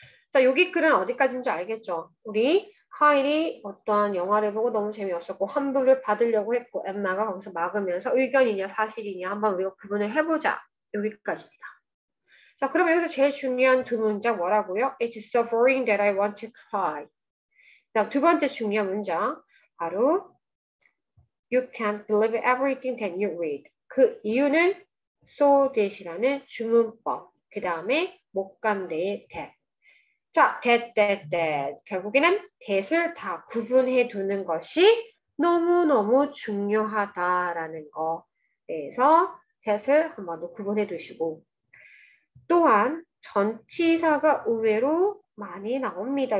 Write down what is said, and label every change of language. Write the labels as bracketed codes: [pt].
[ko] 자, 여기 글은 어디까지인 줄 알겠죠? 우리 카일이 어떠한 영화를 보고 너무 재미없었고 환불을 받으려고 했고 엠마가 거기서 막으면서 의견이냐 사실이냐 한번 우리가 구분을 해보자. 여기까지입니다. 자, 그러면 여기서 제일 중요한 두 문장 뭐라고요? [en] It's so boring that I want to cry. [ko] 다음 두 번째 중요한 문장 바로 [en] You can't believe everything that you read. [ko] 그 이유는 so that이라는 주문법. 그 다음에 목간대의 that. 자, that. 결국에는 that을 다 구분해 두는 것이 너무너무 중요하다라는 거. 그래서 that을 한 번 더 구분해 두시고 또한 전치사가 의외로 많이 나옵니다.